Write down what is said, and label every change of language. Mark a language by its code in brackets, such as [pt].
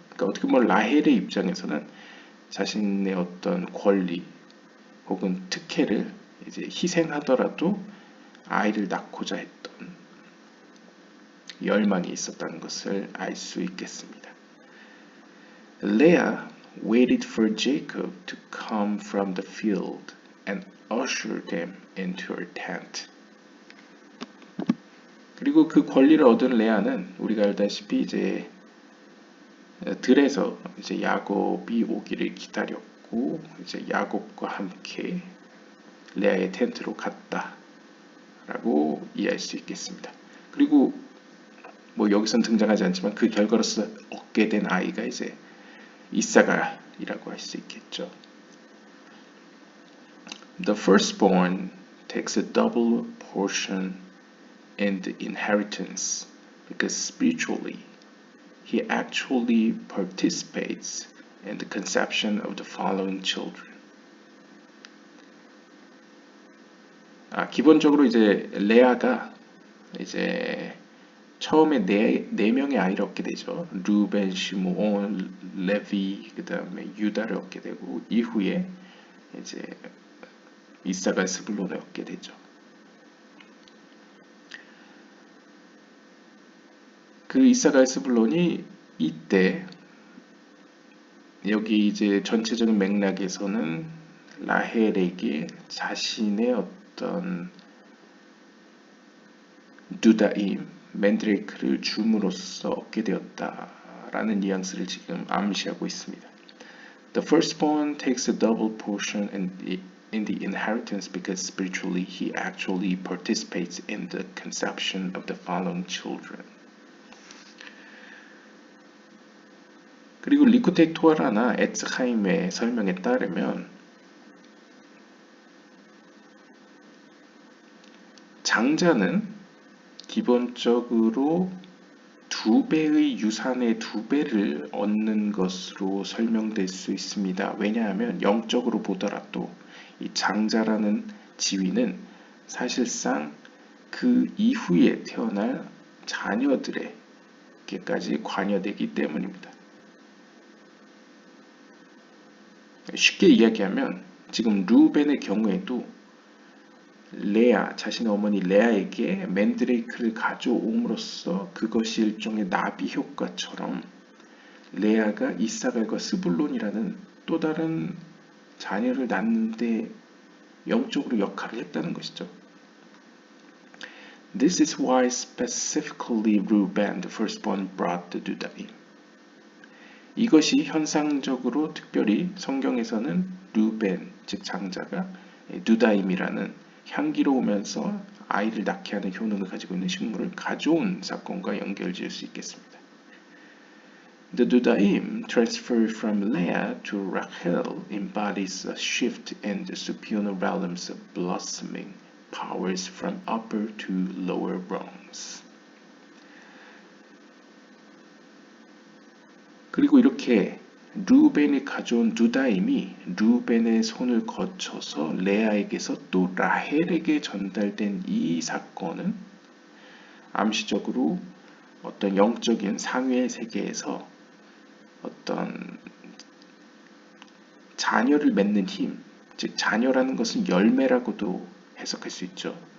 [ko] 그러니까 어떻게 보면 라헬의 입장에서는 자신의 어떤 권리 혹은 특혜를 이제 희생하더라도 아이를 낳고자 했던 열망이 있었다는 것을 알 수 있겠습니다. [en] Leah waited for Jacob to come from the field and usher them into her tent. [ko] 그리고 그 권리를 얻은 레아는 우리가 알다시피 이제 들에서 이제 야곱이 오기를 기다렸고 이제 야곱과 함께 레아의 텐트로 갔다라고 이해할 수 있겠습니다. 그리고 여기선 등장하지 않지만 그 결과로서 얻게 된 아이가 이제 이사갈이라고 할 수 있겠죠. [en] The firstborn takes a double portion in the inheritance because spiritually he actually participates in the conception of the following children. [ko] 기본적으로 이제 레아가 이제 처음에 네 명의 아이를 얻게 되죠. 루벤, 시므온, 레비, 그 다음에 유다를 얻게 되고 이후에 이제 이사갈, 스불론을 얻게 되죠. 그 이사갈, 스불론이 이때 여기 이제 전체적인 맥락에서는 라헬에게 자신의 어떤 두다임, 맨드레이크를 줌으로써 얻게 되었다라는 뉘앙스를 지금 암시하고 있습니다. [en] The firstborn takes a double portion in the inheritance because spiritually he actually participates in the conception of the following children. [ko] 그리고 리쿠테이 토아라나 에츠하임의 설명에 따르면 장자는 기본적으로 2배의 유산의 2배를 얻는 것으로 설명될 수 있습니다. 왜냐하면 영적으로 보더라도 이 장자라는 지위는 사실상 그 이후에 태어날 자녀들에게까지 관여되기 때문입니다. 쉽게 이야기하면 지금 루벤의 경우에도 레아, 자신의 어머니 레아에게 맨드레이크를 가져옴으로써 그것이 일종의 나비 효과처럼 레아가 이사갈과 스불론이라는 또 다른 자녀를 낳는데 영적으로 역할을 했다는 것이죠. [en] This is why specifically Reuben, the firstborn, brought the 두다임. [ko] 이것이 현상적으로 특별히 성경에서는 루벤, 즉 장자가 두다임이라는 향기로우면서 아이를 낳게 하는 효능을 가지고 있는 식물을 가져온 사건과 연결지을 수 있겠습니다. [en] The Dudaim transferred from Leah to Rachel embodies a shift in the supernal realms of blossoming powers from upper to lower rungs. [ko] 그리고 이렇게 루벤이 가져온 두다임이 루벤의 손을 거쳐서 레아에게서 또 라헬에게 전달된 이 사건은 암시적으로 어떤 영적인 상위의 세계에서 어떤 자녀를 맺는 힘, 즉 자녀라는 것은 열매라고도 해석할 수 있죠.